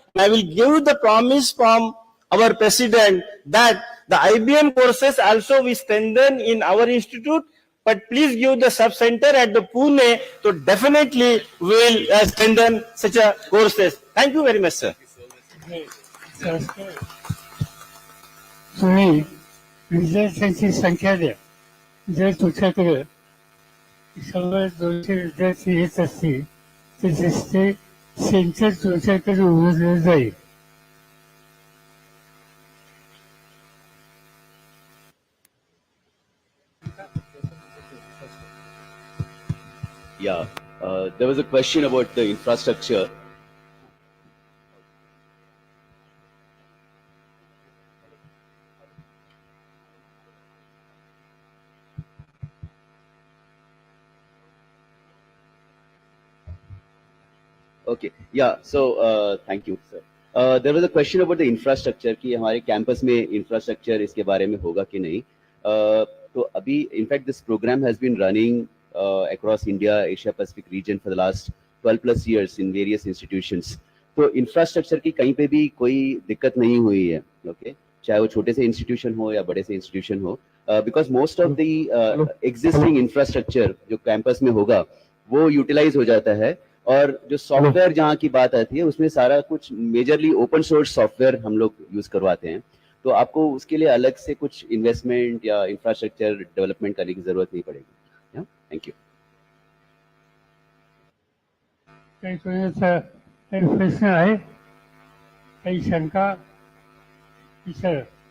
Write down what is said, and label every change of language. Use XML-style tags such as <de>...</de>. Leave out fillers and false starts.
<en>I will give the promise from our President that the IBM courses also we strengthen in our institute, but please give the sub-center at the Pune, so definitely we will strengthen such a courses. Thank you very much, sir.</en> <mr>तुम्ही विद्यार्थ्यांची संख्या द्या. जर तुमच्याकडे 100-200 विद्यार्थी येत असतील तर दिसते सेंटर तुमच्याकडे उघडलं जाईल.</mr> <en>Yeah, there was a question about the infrastructure. Okay, yeah, so thank you, sir. There was a question about the infrastructure</en> <hi>कि हमारे campus में infrastructure इसके बारे में होगा कि नहीं. तो अभी</hi> <en>in fact this program has been running across India, Asia Pacific region for the last 12+ years in various institutions.</en> <hi>तो infrastructure की कहीं पे भी कोई दिक्कत नहीं हुई है, okay? चाहे वो छोटे से institution हो या बड़े से institution हो,</hi> <en>because most of the existing infrastructure</en> <hi>जो campus में होगा वो utilize हो जाता है. और जो सॉफ्टवेयर जहाँ की बात आती है उसमें सारा कुछ मेजरली ओपन सोर्स सॉफ्टवेयर हम लोग यूज करवाते हैं. तो आपको उसके लिए अलग से कुछ इन्वेस्टमेंट या इंफ्रास्ट्रक्चर डेवलपमेंट करने की जरूरत नहीं पड़ेगी.</hi> <en>Thank you.</en> <mr>काही कोणाचा काही प्रश्न आहे, काही शंका विचारा.</mr>